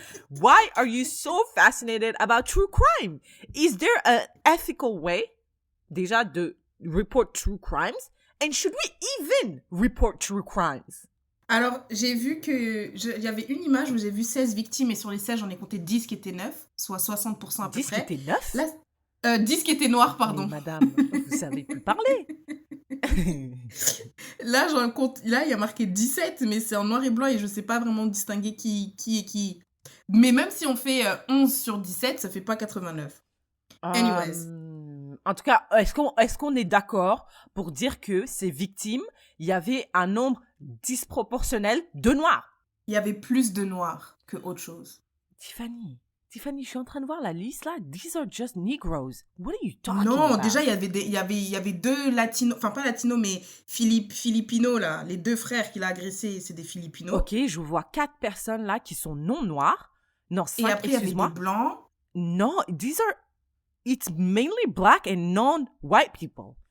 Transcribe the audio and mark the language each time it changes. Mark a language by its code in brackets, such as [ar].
[en] Why are you so fascinated about true crime? Is there an ethical way, [fr] déjà, de [en] report true crimes? And should we even report true crimes? [fr] Alors, j'ai vu que... Il y avait une image où j'ai vu 16 victimes et sur les 16, j'en ai compté 10 qui étaient neufs, soit 60% à peu 10 près. 10 qui étaient neufs? Là, 10 qui étaient noirs, pardon. Mais madame, vous savez plus parler. Là, j'en compte... Là, il y a marqué 17, mais c'est en noir et blanc et je sais pas vraiment distinguer qui est qui. Mais même si on fait 11 sur 17, ça fait pas 89. [en] Anyways. [fr] En tout cas, est-ce qu'on est d'accord pour dire que ces victimes, il y avait un nombre disproportionnel de noirs? Il y avait plus de noirs que autre chose. Tiffany, je suis en train de voir la liste là. [en] These are just Negroes. What are you talking about? [fr] Non, déjà, il y avait deux latinos, enfin pas latinos, mais Filipinos, là. Les deux frères qu'il a agressés, c'est des Filipinos. Ok, je vois 4 personnes là qui sont non noires. Non, 5, et après, il y avait excuse-moi. des blancs. [en] Non, it's mainly black and non-white people.